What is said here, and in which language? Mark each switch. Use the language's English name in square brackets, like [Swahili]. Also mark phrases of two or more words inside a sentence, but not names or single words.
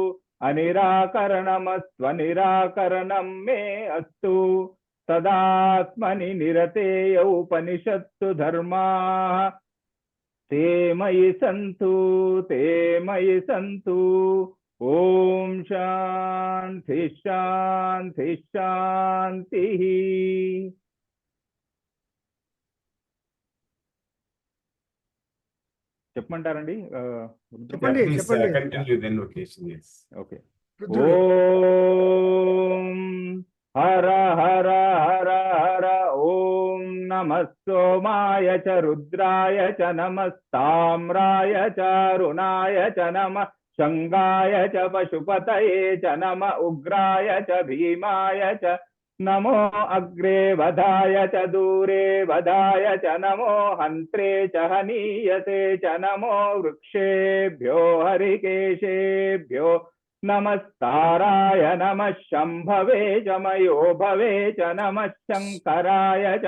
[Sanskrit] अनिराकरणमस्त्वनिराकरणं मे अस्तु तदात्मनि निरतेय उपनिषत्सु धर्माः ते मयि सन्तु ॐ शान्ति शान्ति शान्तिः చెప్పమంటారండి [Telugu] చెప్పండి చెప్పండి [English] Continue the invocation, yes. [Telugu] ఓకే రుద్రుడు. [Sanskrit] ఓం హర హర హర హర ఓం నమః సోమాయ చ రుద్రాయ చ నమస్తామ్రాయ చ అరుణాయ చ నమః శంగాయ చ పశుపతయే చ నమ ఉగ్రాయ చ భీమాయ చ नमो अग्रे वधाय च दूरे वधाय च नमो हन्त्रे च हनीयते च नमो वृक्षेभ्यो हरिकेशेभ्यो नमस्ताराय नमः शंभवे च मयो भवे च नमः शंकराय च